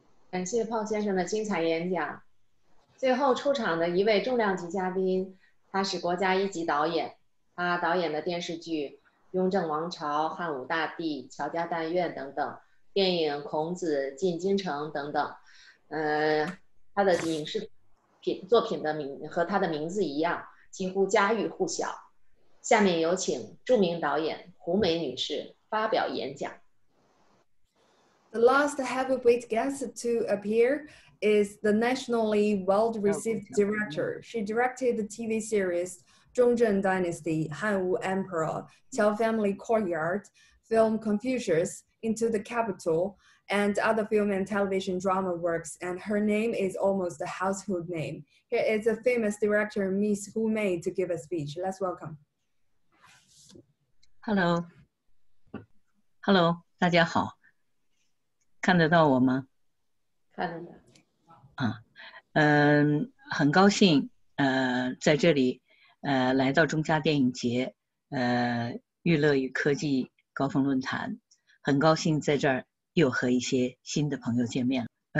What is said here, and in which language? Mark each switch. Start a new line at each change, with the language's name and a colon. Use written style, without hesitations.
Chinese: 感谢 Paul 先生的精彩演讲。最后出场的一位重量级嘉宾，他是国家1级导演，他导演的电视剧《雍正王朝》《汉武大帝》《乔家但愿》等等，电影《孔子》《进京城》等等。他的影视作品的和他的名字一样，几乎家喻户晓。下面有请著名导演胡梅女士发表演讲。
English: The last heavyweight guest to appear is the nationally well-received director. She directed the TV series Zhongzhen Dynasty, Han-Wu Emperor, Qiao Family Courtyard, film Confucius, Into the Capital, and other film and television drama works, and her name is almost a household name. Here is a famous director, Miss Hu Mei, to give a speech. Let's welcome. Hello,
Chinese: 大家好，看得到我吗？看得到。很高兴在这里来到中嘉电影节娱乐与科技高峰论坛，很高兴在这儿又和一些新的朋友见面了。